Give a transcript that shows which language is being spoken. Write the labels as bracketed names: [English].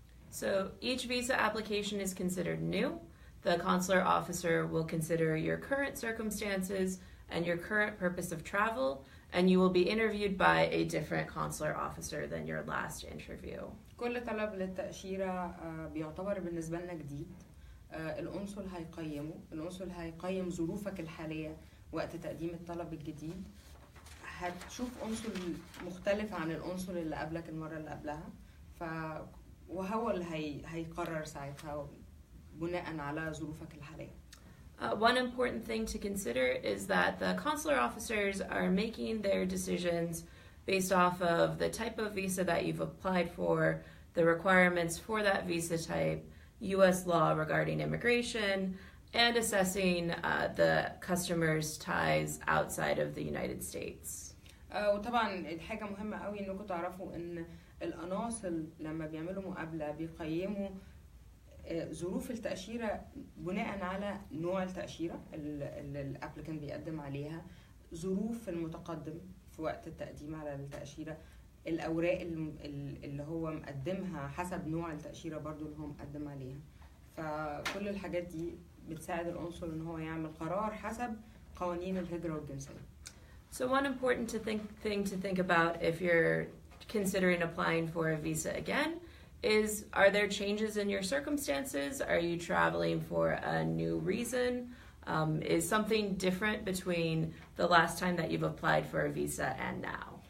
[English] So each visa application is considered new. The consular officer will consider your current circumstances and your current purpose of travel, and you will be interviewed by a different consular officer than your last interview. [Arabic] كل طلب للتأشيرة بيعتبر بالنسبة لنا جديد. القنصل هيقيم ظروفك الحالية وقت تقديم الطلب الجديد. هتشوف قنصل مختلف عن القنصل اللي قبلك المرة اللي قبلها، وهو اللي هيقرر ساعتها بناء على ظروفك الحالية. [English] One important thing to consider is that the consular officers are making their decisions based off of the type of visa that you've applied for, the requirements for that visa type, U.S. law regarding immigration, and assessing the customer's ties outside of the United States. [Arabic] وطبعا الحاجة مهمة قوي انكم تعرفوا ان القناصل لما بيعملوا مقابلة بيقيموا ظروف التأشيرة بناء على نوع التأشيرة اللي الابليكانت بيقدم عليها، ظروف المتقدم في وقت التقديم على التأشيرة، الأوراق اللي هو مقدمها حسب نوع التأشيرة برضو اللي هو مقدم عليها. فكل الحاجات دي بتساعد القنصل ان هو يعمل قرار حسب قوانين الهجرة والجنسية. [English] So one important thing to think about if you're considering applying for a visa again is, are there changes in your circumstances? Are you traveling for a new reason? Is something different between the last time that you've applied for a visa and now?